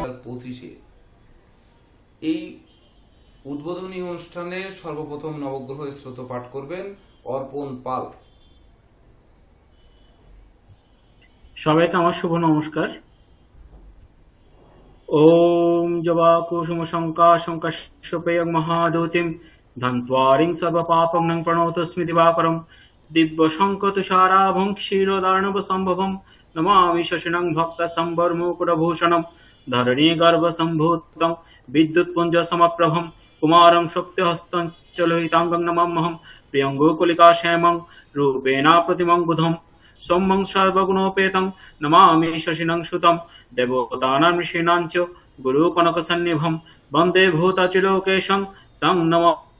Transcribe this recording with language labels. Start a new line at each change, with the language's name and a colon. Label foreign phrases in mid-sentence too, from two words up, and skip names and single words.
Bangla: 2025-এ এই উদ্বোধনী অনুষ্ঠানে সর্বপ্রথম নবগ্রহ স্তোত্র পাঠ করবেন অর্পণ পাল। সবাইকে আমার শুভ নমস্কার।
Sanskrit: ওম জবা কুসুম শঙ্কাশঙ্কাশোপেয়ং মহাদূতিম ধন্ত্বারিং সর্বপাপং নং প্রণতস্মি দিবাকরম দিব্য শঙ্কতুষারাভং ক্ষীরোদার্ণব সম্ভবম নমামি শশিনং ভক্ত সম্বরমুকুটভূষণম ধরণী গর্ভ সম্ভূতং বিদ্যুৎপুঞ্জ সমপ্রভম কুমারং শক্তিহস্तं চ লোহিতাঙ্গং নমাম্যহম প্রিয়ঙ্গোকুলিকা শ্যামং রূপেণা প্রতিমং বুধম সৌম্যং সর্বগুণোপেतं নমামি শশিনং সুতং দেবতানাং ঋষীণাং চ গুরু কনক সন্নিভম বন্দে ভূতাচিলোকেশং তং নমামি